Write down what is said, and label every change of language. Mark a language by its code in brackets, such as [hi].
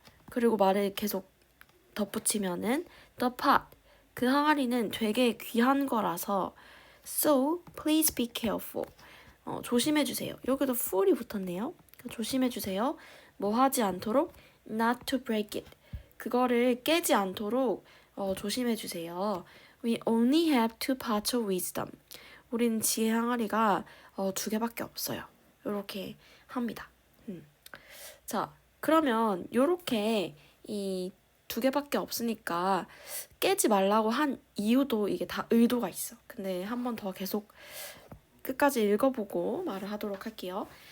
[ko] 그리고 말을 계속 덧붙이면은 [en] the pot [ko] 그 항아리는 되게 귀한 거라서 [en] so please be careful [ko] 조심해 주세요. 여기도 ful이 붙었네요. 조심해 주세요. 뭐 하지 않도록 [en] not to break it [ko] 그거를 깨지 않도록 조심해 주세요. [en] We only have 2 pots of wisdom. [ko] 우린 지혜 항아리가 2개밖에 없어요. 이렇게 합니다. 자, 그러면 요렇게 이 2개밖에 없으니까 깨지 말라고 한 이유도 이게 다 의도가 있어. 근데 한 번 더 계속 끝까지 읽어보고 말을 하도록 할게요.